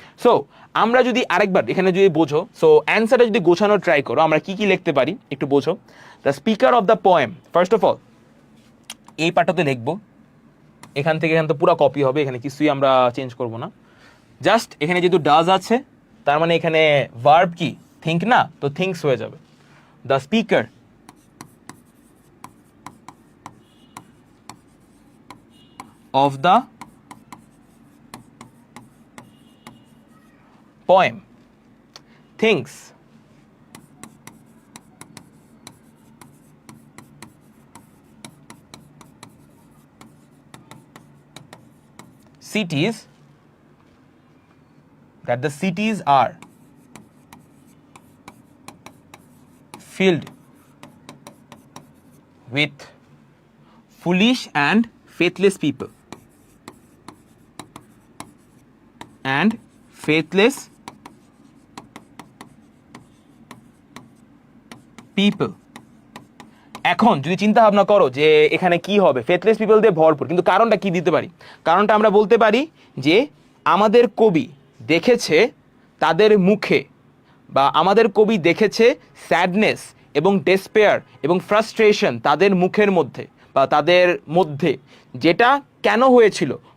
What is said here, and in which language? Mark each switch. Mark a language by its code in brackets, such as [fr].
[bn] So আমরা যদি আরেকবার এখানে যদি বোঝো, সো অ্যান্সারটা যদি গোছানো ট্রাই করো, আমরা কি কি লিখতে পারি একটু বোঝো। [en] the speaker of the poem, [bn] first of all এই পার্টটাতে লিখবো, এখান থেকে এখান তো পুরো কপি হবে, এখানে কিছুই আমরা চেঞ্জ করব না। জাস্ট এখানে যেহেতু ডাজ আছে, তার মানে এখানে ভার্ব কি থিঙ্ক না, তো থিঙ্কস হয়ে যাবে। [en] The speaker of the poem thinks cities, that the cities are filled with foolish and faithless people, and faithless people. [bn] এখন যদি চিন্তা ভাবনা করো যে এখানে কি হবে, [en] faithless people [bn] দিয়ে ভরপুর, কিন্তু কারণটা কি দিতে পারি? কারণটা আমরা বলতে পারি যে আমাদের কবি দেখেছে তাদের মুখে, বা আমাদের কবি দেখেছে স্যাডনেস এবং ডেসপেয়ার এবং ফ্রাস্ট্রেশন তাদের মুখের মধ্যে বা তাদের মধ্যে, যেটা কেন হয়েছিল?